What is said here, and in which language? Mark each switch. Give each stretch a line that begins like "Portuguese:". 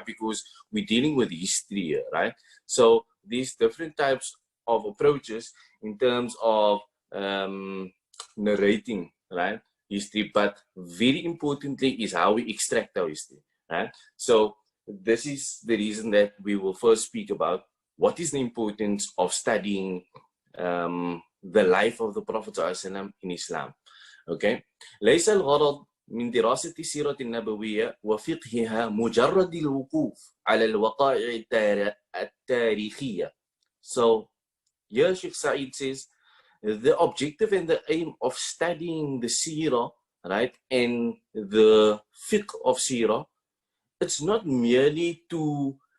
English: Because we're dealing with history here, right? So these different types of approaches in terms of narrating, right, history, but very importantly is how we extract our history, right? So this is the reason that we will first speak about what is the importance of studying the life of the Prophet ﷺ in Islam.
Arabic: Okay, ليس الغرض من دراسة السيرة النبوية وفقهها مجرد الوقوف على الوقائع التاريخية.
English: So here Sheikh Said says the objective and the aim of studying the Seerah, right, and the Fiqh of Seerah, it's not merely to